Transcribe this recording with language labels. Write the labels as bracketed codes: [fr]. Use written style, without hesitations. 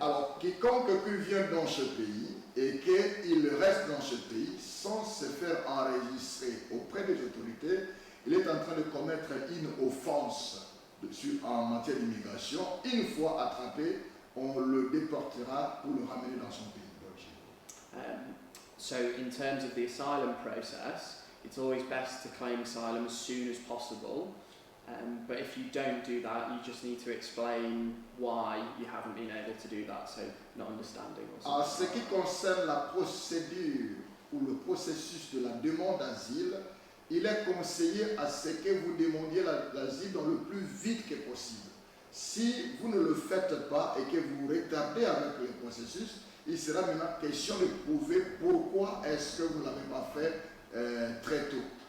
[fr] Alors, quiconque vient dans ce pays et qu'il reste dans ce pays sans se faire enregistrer auprès des autorités, il est en train de commettre une offense en matière d'immigration. Une fois attrapé, on le déportera pour le ramener dans son pays d'origine. [en] So in terms of the asylum process, it's always best to claim asylum as soon as possible. But if you don't do that, you just need to explain why you haven't been able to do that, so not understanding or something. [fr] En ce qui concerne la procédure ou le processus de la demande d'asile, il est conseillé à ce que vous demandiez l'asile dans le plus vite que possible. Si vous ne le faites pas et que vous retardez avec le processus, il sera maintenant question de prouver pourquoi est-ce que vous ne l'avez pas fait très tôt.